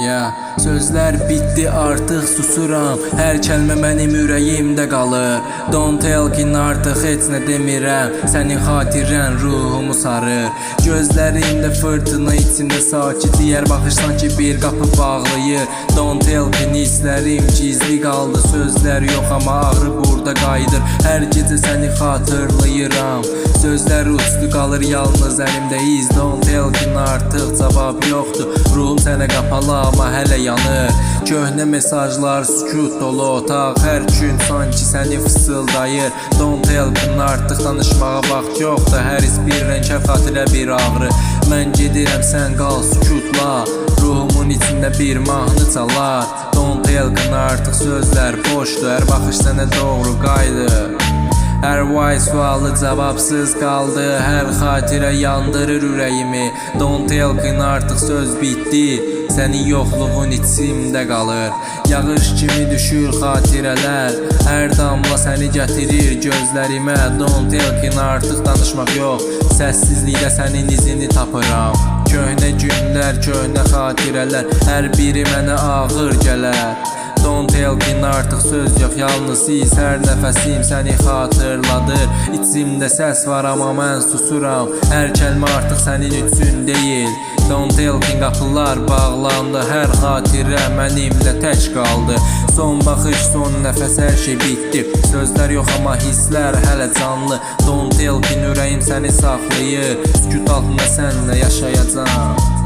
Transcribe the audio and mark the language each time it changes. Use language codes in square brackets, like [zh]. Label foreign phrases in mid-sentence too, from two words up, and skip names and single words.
[az] Sözlər bitdi, artıq susuram. Hər kəlmə mənim ürəyimdə qalır. [en] Don't tell [az] ki, artıq heç nə demirəm. Sənin xatirən ruhumu sarır. Gözlərimdə fırtına içində sakit, digər baxış sanki bir qapı bağlayır. [en] Don't tell [az] ki, hisslərim gizli qaldı. Sözlər yox, amma ağrı burada qayıdır. Hər gecə səni xatırlayıram. Sözlər uçdu, qalır yalnız əlimdə iz. [en] Don't tell [az] ki, artıq cavab yoxdur. Ruhum sənə qapalı, amma hələ yanır. Köhnə mesajlar, sükut dolu otaq. Hər gün sanki səni fısıldayır. [en] Don't tell [az] ki, artıq danışmağa vaxt yoxdur. Hər his bir rəng, hər xatirə bir ağrı. Mən gedirəm, sən qal sükutla. Ruhumun içində bir mahnı çalar. [en] Don't tell [az] ki, artıq sözlər boşdur. Hər baxış sənə doğru qayıdır. Hər vay sualı cavabsız qaldı. Hər xatirə yandırır ürəyimi. [en] Don't tell [az] ki, artıq söz bitdi. Sənin yoxluğun içimdə qalır. Yağış kimi düşür xatirələr. Hər damla səni gətirir gözlərimə. [en] Don't tell [az] ki, artıq danışmaq yox. Səssizlikdə sənin izini tapıram. Köhnə günlər, köhnə xatirələr, hər biri mənə ağır gələr. [en] Don't tell [az] ki, artıq söz yox, yalnız hiss. Hər nəfəsim səni xatırladır. İçimdə səs var, amma mən susuram. Hər kəlmə artıq sənin üçün deyil. [en] Don't tell [az] ki, qapılar bağlandı. Hər xatirə mənimlə tək qaldı. Son baxış, son nəfəs, hər şey bitdi. Sözlər yox, amma hisslər hələ canlı. [en] Don't tell [az] ki, ürəyim səni saxlayır. Sükut altında sənlə yaşayacağam.